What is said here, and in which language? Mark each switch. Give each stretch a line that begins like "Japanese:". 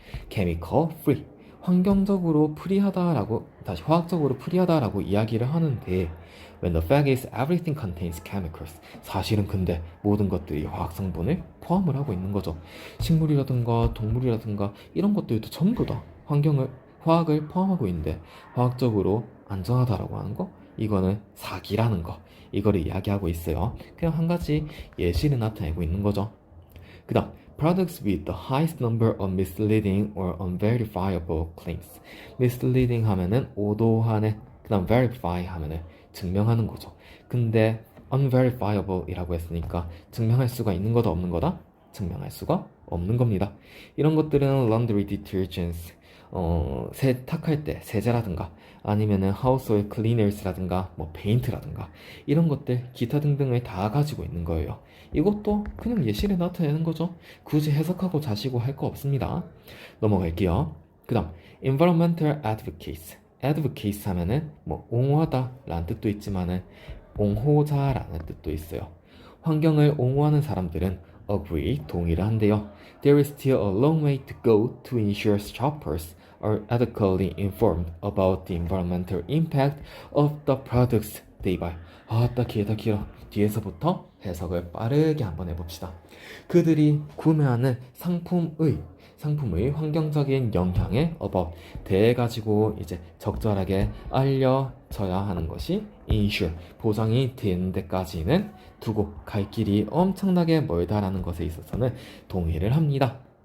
Korean: chemical free, 환경적으로 프리하다라고, 다시 화학적으로 프리하다라고 이야기를 하는데
English: when the fact is everything contains chemicals,
Korean: 사실은 근데 모든 것들이 화학 성분을 포함을 하고 있는 거죠. 식물이라든가 동물이라든가 이런 것들도 전부 다 화학을 포함하고 있는데 화학적으로 안전하다라고 하는 거, 이거는 사기라는 거, 이거를 이야기하고 있어요. 그냥 한 가지 예시를 나타내고 있는 거죠. 그 다음
English: products with the highest number of misleading or unverifiable claims,
Korean: misleading 하면은 오도하는, 그 다음 verify 하면은 증명하는 거죠. 근데 unverifiable 이라고 했으니까 증명할 수가 있는 거다 없는 거다? 증명할 수가 없는 겁니다. 이런 것들은 laundry detergents, 세탁할 때 세제라든가 아니면은 household cleaners라든가 뭐 페인트라든가 이런 것들 기타 등등을 다 가지고 있는 거예요. 이것도 그냥 예시를 나타내는 거죠. 굳이 해석하고 자시고 할 거 없습니다. 넘어갈게요. 그 다음 environmental advocates, advocates 하면은 뭐 옹호하다 라는 뜻도 있지만은 옹호자라는 뜻도 있어요. 환경을 옹호하는 사람들은
English: agree,
Korean: 동의를 한대요.
English: There is still a long way to go to ensure shoppers are adequately informed about the environmental impact of the products
Korean: 대이발. 아따 길다 길어. 뒤에서부터 해석을 빠르게 한번 해봅시다. 그들이 구매하는 상품의 환경적인 영향에 대해 가지고 이제 적절하게 알려져야 하는 것이 ensure, 보장이 되는 데까지는 두고 갈 길이 엄청나게 멀다라는 것에 있어서는 동의를 합니다.